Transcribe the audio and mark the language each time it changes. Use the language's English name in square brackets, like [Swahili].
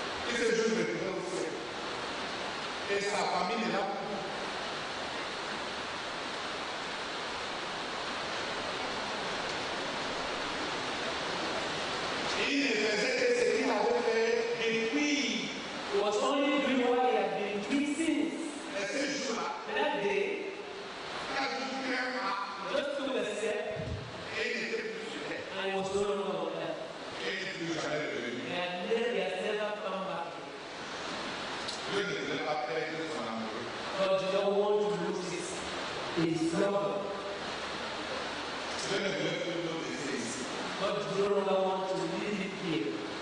[French] Il s'est juste retrouvé au ciel. Et sa famille est là pour lui. Il ne faisait que ce qu'il avait fait depuis. [English] it was only doing what he had been doing since. [French] Et ce jour-là, [English] That day, [French] il a juste fait un pas [English] just took a step [French] et il n'était plus sur terre. [English] and he was no longer on earth. [French] Et il n'est plus jamais revenu. [English] And then he has never come back. [French] Dieu ne voulait pas perdre son amoureux. [English] God did not want to lose his lover. [French] Dieu ne voulait plus nous laisser ici. [English] God did no longer want to leave him here.